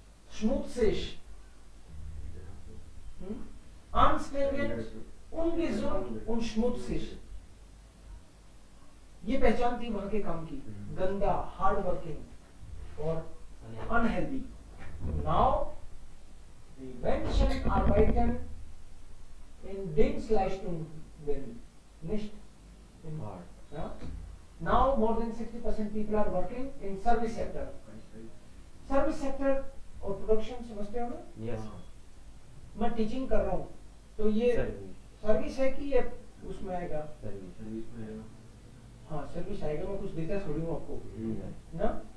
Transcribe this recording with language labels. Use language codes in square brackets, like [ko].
[de] schmutz sich, anstrengend, ungesund und schmutzig. [hi] ये पहचान थी वहां के काम की, गंदा, हार्ड वर्किंग और unhealthy. [en] now [de] die Menschen arbeiten in Dienstleistung, nicht in ja? [en] Now more than 60% people are working in service sector. [hi] Service sector और प्रोडक्शन समझते हो ना? [en] yes [hi] मैं टीचिंग कर रहा हूँ, तो ये सर्विस है कि ये उसमें आएगा? सर्विस में आएगा. हाँ सर्विस आएगा. मैं कुछ देता थोड़ी हूँ आपको ना.